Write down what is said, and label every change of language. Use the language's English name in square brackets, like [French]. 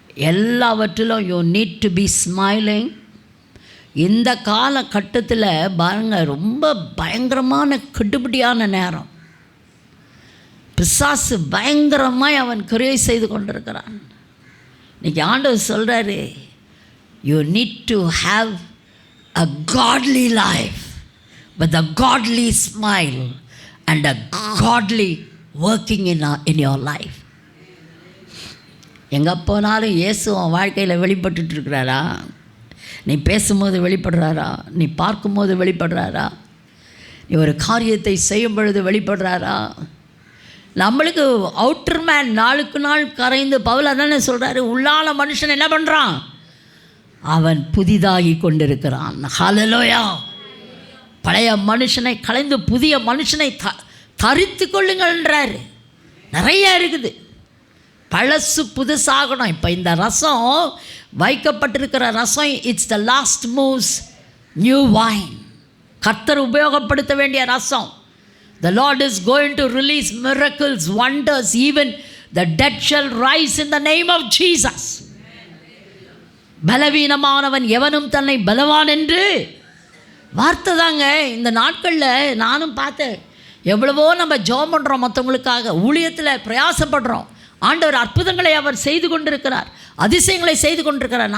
[Tamil] எல்லாவற்றிலும் [English] You need to be smiling. [Tamil] இந்த காலகட்டத்தில் பாருங்கள், ரொம்ப பயங்கரமான கெடுபிடியான நேரம். பிசாசு பயங்கரமாய் அவன் கிரியை செய்து கொண்டிருக்கிறான். இன்றைக்கி ஆண்டவர் சொல்கிறாரு, [English] You need to have a godly life with a godly smile and a godly working in your life. [Tamil] எங்கே போனாலும் இயேசு உன் வாழ்க்கையில் வெளிப்பட்டுட்டு இருக்கிறாரா? நீ பேசும்போது வெளிப்படுறாரா? நீ பார்க்கும்போது வெளிப்படுறாரா? நீ ஒரு காரியத்தை செய்யும் பொழுது வெளிப்படுறாரா? நம்மளுக்கு அவுட்டர் மேன் நாளுக்கு நாள் கரைந்து, பவுல் அதானே சொல்கிறாரு, உள்ளான மனுஷன் என்ன பண்ணுறான்? அவன் புதிதாகி கொண்டிருக்கிறான். ஹல்லேலூயா! பழைய மனுஷனை கலைந்து புதிய மனுஷனை தரித்து கொள்ளுங்கள்ன்றாரு. நிறைய இருக்குது. பழசு புதுசாகணும். இப்போ இந்த ரசம் வைக்கப்பட்டிருக்கிற ரசம், [English] It's the last moves new wine. [Tamil] கர்த்தர் உபயோகப்படுத்த வேண்டிய ரசம். [English] The Lord is going to release miracles, wonders, even the dead shall rise in the name of Jesus. [Tamil] பலவீனமானவன் எவனும் தன்னை பலவான் என்று வார்த்தை தாங்க. இந்த நாட்களில் நானும் பார்த்தேன், எவ்வளவோ நம்ம ஜெபம் பண்ணுறோம், மற்றவங்களுக்காக ஊழியத்தில் பிரயாசப்படுறோம். ஆண்டவர் அற்புதங்களை அவர் செய்து கொண்டிருக்கிறார், அதிசயங்களை செய்து கொண்டிருக்கிறார்.